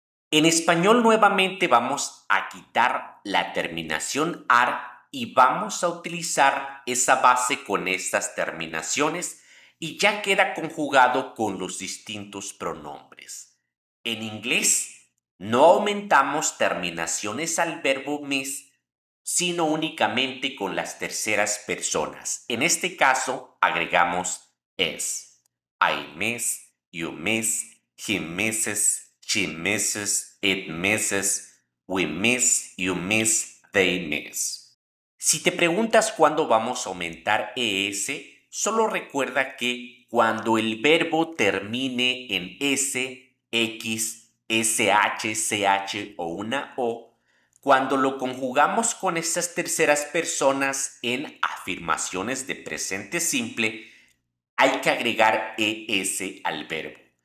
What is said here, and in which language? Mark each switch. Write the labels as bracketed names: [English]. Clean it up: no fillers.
[Spanish] En español nuevamente vamos a quitar la terminación ar y vamos a utilizar esa base con estas terminaciones y ya queda conjugado con los distintos pronombres. En inglés no aumentamos terminaciones al verbo miss, sino únicamente con las terceras personas. En este caso agregamos es. [English] I miss, you miss, he misses, she misses, it misses, we miss, you miss, they miss. [Spanish] Si te preguntas cuándo vamos a aumentar ES, solo recuerda que cuando el verbo termine en S, X, SH, CH o una O, cuando lo conjugamos con estas terceras personas en afirmaciones de presente simple, hay que agregar ES al verbo.